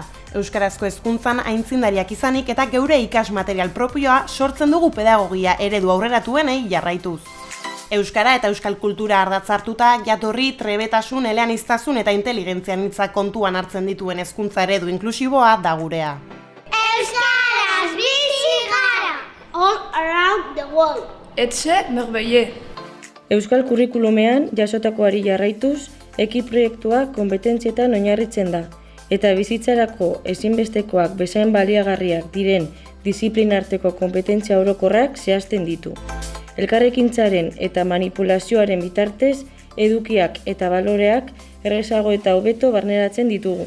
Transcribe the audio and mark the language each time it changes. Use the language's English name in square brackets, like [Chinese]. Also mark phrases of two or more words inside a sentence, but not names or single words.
[Basque] Euskarazko hezkuntzan aintzindariak izanik eta geure ikasmaterial propioa sortzen dugu pedagogia eredu aurreratuenei jarraituz. Euskara eta euskal kultura ardatz hartuta, jatorri, trebetasun, eleaniztasun eta inteligentzian hitzak kontuan hartzen dituen hezkuntza eredu inklusiboa da gurea. Euskaraz bizi gara! [English] All around the world. [Basque] Etxe merveille. Euskal kurrikulumean jasotakoari jarraituz, proiektua konpetentzietan oinarritzen da, eta bizitzarako ezinbestekoak bezain baliagarriak diren disiplinarteko konpetentzia orokorrak zehazten ditu. Elkarrekintzaren eta manipulazioaren bitartez, edukiak eta baloreak errezago eta hobeto barneratzen ditugu.